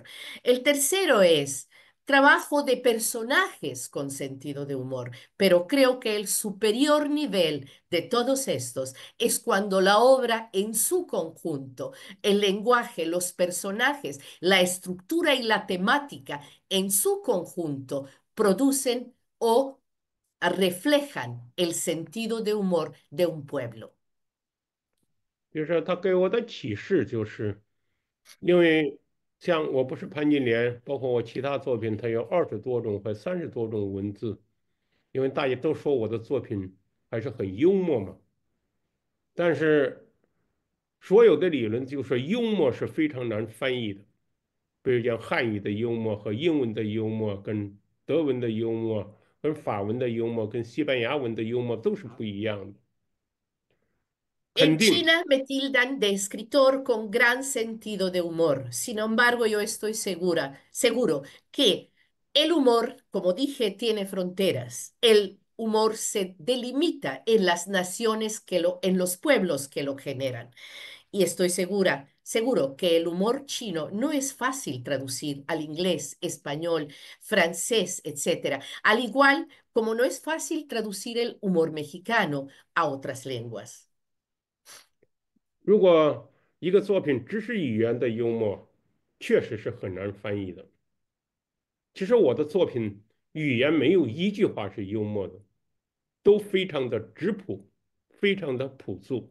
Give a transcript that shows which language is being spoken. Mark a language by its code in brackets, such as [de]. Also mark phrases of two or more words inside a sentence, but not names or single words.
[es] El tercero es trabajo de personajes con sentido de humor, pero creo que el superior nivel de todos estos es cuando la obra en su conjunto, el lenguaje, los personajes, la estructura y la temática en su conjunto producen o reflejan el sentido de humor de un pueblo. [zh] 就是他给我的启示就是，因为像我不是潘金莲，包括我其他作品，它有20多种和30多种文字，因为大家都说我的作品还是很幽默嘛。但是所有的理论就说幽默是非常难翻译的，比如讲汉语的幽默和英文的幽默，跟德文的幽默、跟法文的幽默、跟西班牙文的幽默都是不一样的。肯 [es] En [zh] 定 [es] China me tildan de escritor con gran sentido de humor. Sin embargo, yo estoy seguro que el humor, como dije, tiene fronteras. El humor se delimita en las naciones en los pueblos que lo generan. Y estoy seguro que el humor chino no es fácil traducir al inglés, español, francés, etcétera. Al igual como no es fácil traducir el humor mexicano a otras lenguas. [zh] 如果一个作品只是语言的幽默，确实是很难翻译的。其实我的作品语言没有一句话是幽默的，都非常的质朴，非常的朴素。